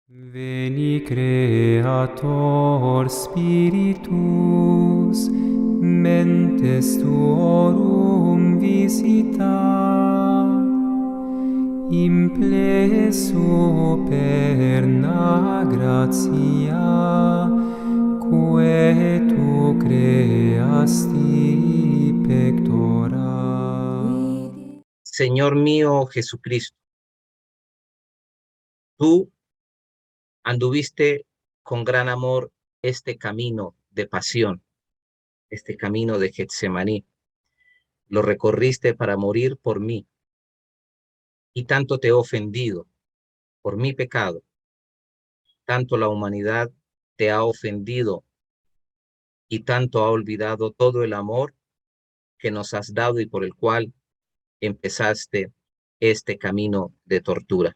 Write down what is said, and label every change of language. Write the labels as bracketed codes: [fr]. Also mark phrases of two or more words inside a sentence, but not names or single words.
[la] Veni Creator Spiritus, mentes tuorum visita, impleso perna gratia, quae tu creasti pectora. [es] Señor mío Jesucristo, tú anduviste con gran amor este camino de pasión, este camino de Getsemaní. Lo recorriste para morir por mí y tanto te he ofendido por mi pecado, tanto la humanidad te ha ofendido y tanto ha olvidado todo el amor que nos has dado y por el cual empezaste este camino de tortura.